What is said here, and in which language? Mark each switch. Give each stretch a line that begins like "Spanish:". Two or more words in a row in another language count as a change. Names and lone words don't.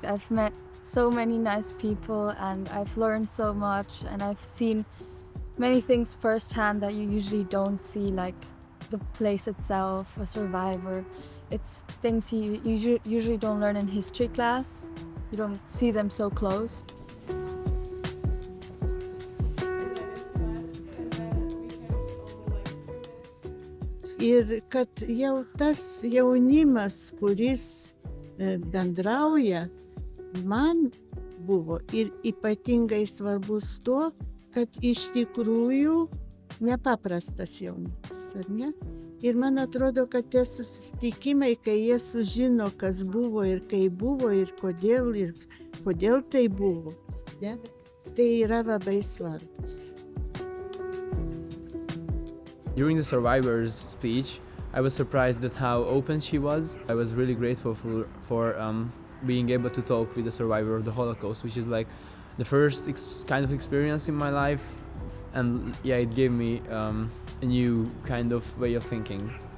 English: I've met so many nice people and I've learned so much, and I've seen many things firsthand that you usually don't see, like the place itself, a survivor. It's things you usually don't learn in history class. You don't see them so close.
Lithuanian: Ir kad jau tas jaunimas, kuris bendrauja, man buvo ir ypatingai svarbus to, kad iš tikrųjų nepaprastas jaunimas, ar ne? Ir man atrodo, kad tie susitikimai, kai jie sužino, kas buvo ir kaip buvo ir kodėl tai buvo, ne? Tai yra labai svarbus.
English: During the survivor's speech, I was surprised at how open she was. I was really grateful for being able to talk with a survivor of the Holocaust, which is like the first kind of experience in my life. And yeah, it gave me a new kind of way of thinking.